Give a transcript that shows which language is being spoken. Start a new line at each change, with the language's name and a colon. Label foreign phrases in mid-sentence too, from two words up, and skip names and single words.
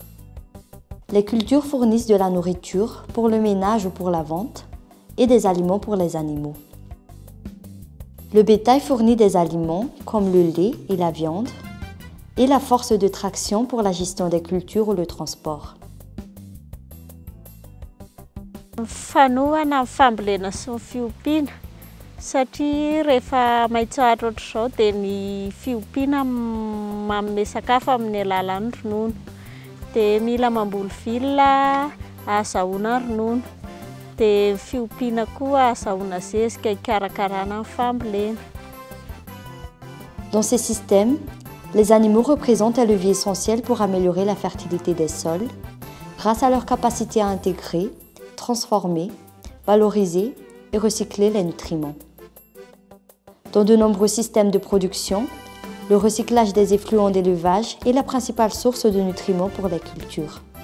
French: Les cultures fournissent de la nourriture pour le ménage ou pour la vente et des aliments pour les animaux. Le bétail fournit des aliments comme le lait et la viande et la force de traction pour la gestion des cultures ou le transport.
Malagasy: Fanoana fambolena sy ny fiompiana satria rehefa maitsoahatra ohatr'izao dia ny fiompiana manome sakafo amin'ny alalan'ny ronono. Dia mila mamboly villa ahazahoana ronono. Dia fiompiana koa ahazahoana zezika hikarakarana ny fambolena.
French: Dans ces systèmes, les animaux représentent un levier essentiel pour améliorer la fertilité des sols grâce à leur capacité à intégrer, transformer, valoriser et recycler les nutriments. Dans de nombreux systèmes de production, le recyclage des effluents d'élevage est la principale source de nutriments pour les cultures.